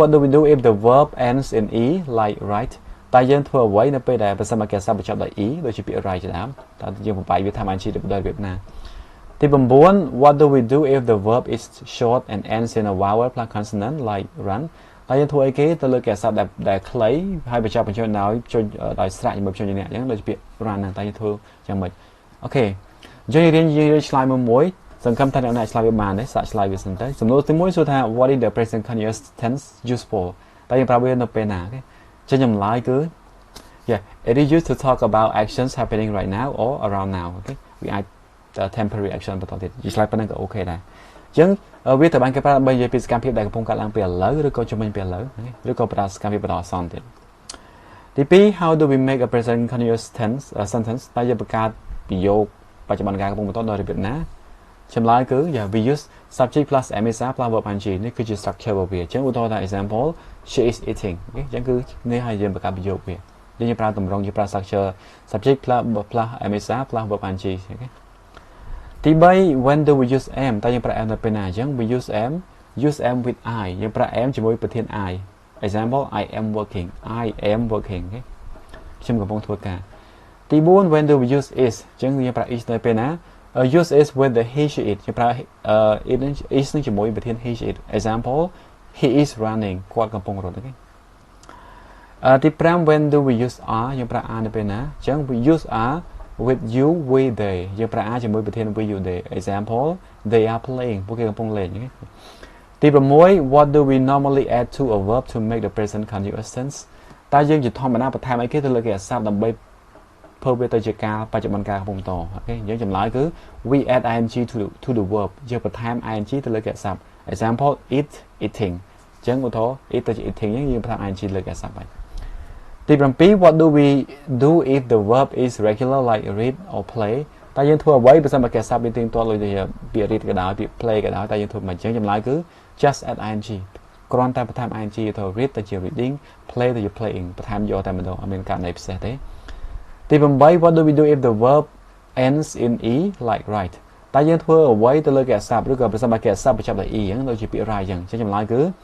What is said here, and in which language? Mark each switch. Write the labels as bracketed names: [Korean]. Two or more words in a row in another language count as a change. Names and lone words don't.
[English] what do we do if the verb ends in e like write [Khmer] តើយើងធ្វើអ្វីនៅពេលដែលបើសិនមកកិច្ចសព្ទបញ្ចប់ដោយ e ដូចជាពាក្យ write ជាដើមតើយើងបំបែកវាថាបានជាដោយរបៀបណាទី9 [English] what do we do if the verb is short and ends in a vowel plus consonant like run [Khmer] តើយើងធ្វើអីគេទៅលើកិ ច្ចសព្ទដែលខ្លីហើយបញ្ចប់បញ្ចូលដោយស្រៈជាមួយបញ្ចូលជំនះអញ្ចឹងដូចជាពាក្យ run ហ្នឹងតើយើងធ្វើយ៉ាងម៉េចអូខេអញ្ចឹងយើងរៀនឆ្លើយមួយសង្ឃឹមថាអ្នកឆ្លើយវាបានទេសាកឆ្លើយវាសិនទៅសំណួរទី1សួរថា [English] what is the present continuous tense used [Khmer] for តើយើងប្រើវានៅពេលណាអូខេចឹងចម្លើយគឺ [English] yeah it is used to talk about actions happening right now or around now [Khmer] អូខេវាអាច [English] temporary action [Khmer] បន្តទៀតនិយាយឆ្លើយប៉ុណ្្នឹងក៏ អូខេដែរអញ្ចឹងវាត្រូវបានគេប្រើដើម្បីនិយាយពីសកម្មភាពដែលកំពុងកើតឡើងពេលឥឡូវឬក៏ជំនាញពេលឥឡូវឬក៏ប្រើសកម្មភាពបណ្ដោះអាសន្នទៀត ទី2 [English] how do we make a present continuous tense sentence [Khmer] តើយើងបង្កើតប្រយោគបច្ចុប្បន្នកាលកំពុងបន្តដោយរបៀបណាចម្លើយគឺ [English] yeah we use subject plus MSR plus verb ing [Khmer] នេះគឺជា structure របស់វាអញ្ចឹងឧទាហរណ៍ថា [English] example she is eating [Khmer] អូខេអញ្ចឹងគឺនេះហើយយើងបង្កើតប្រយោគវាយើងប្រើតម្រងយើងប្រើ [English] structure subject plus MSR plus verb ing [Khmer] អូខេទី3 [English] when do we use am [Khmer] តើយើងប្រើ am នៅពេលណាអញ្ចឹង [English] we use am with I [Khmer] យើងប្រើ am ជាមួយប្រធាន I [English] example I am working [Khmer] អូខេខ្ញុំកំពុងធ្វើការទី4 [English] when do we use is [Khmer] អញ្ចឹងយើងប្រើ is នៅពេលណា [English] use is with the he she it [Khmer] យើងប្រើ is នឹងជាមួយប្រធាន [English] he she it example he is running [Khmer] គាត់កំពុងរត់អូខេទី5 [English] when do we use are [Khmer] យើងប្រើ are នៅពេលណាអញ្ចឹង [English] we use are with you we they [Khmer] យើងប្រើ are ជាមួយប្រធាន [English] we you they example they are playing [Khmer] ពួកគេកំពុងលេងទី6 [English] what do we normally add to a verb to make the present continuous tense [Khmer] តើយើងជាធម្ម តាបន្ថែមអីគេទៅលើកិច្ចសព្ទដើម្បីធ្វើវាទៅជាកាលបច្ចុប្បន្នកាលកំពុងបន្តអូខេយើងចម្លើយគឺ [English] we add ing to the verb [Khmer] យើងបន្ថែម ing ទៅលើកិច្ចសព្ទ [English] example eat [Khmer] eating អញ្ចឹងឧទាហរណ៍ eat ទៅជា eating យើងបន្ថែម ing លើកិច្ចសព្ទហើយទី7 [English] what do we do if the verb is regular like read or play [Khmer] តើយើងធ្វើអ្វីបើសិនបើកិច្ចសព្ទវាទៀងទាត់ដូចជាពាក្យ read ក៏ដោយពាក្យ play ក៏ដោយតើយើងធ្វើមិនអញ្ចឹងចម្លើយគឺ [English] just add ing [Khmer] គ្រាន់តែបន្ថែម ing ទៅ read ទៅជា reading play ទៅជា playing បន្ថែមយកតែម្ដងអត់មានករណីពិសេសទេទី8 [English] what do we do if the verb ends in e like write [Khmer] តើយើងធ្វើអ្វីទៅលើកិច្ចសព្ទឬក៏បើសិនបើកិច្ចសព្ទបញ្ចប់ដោយ e អញ្ចឹងដូចជាពាក្យ write អញ្ចឹងចម្លើយគឺ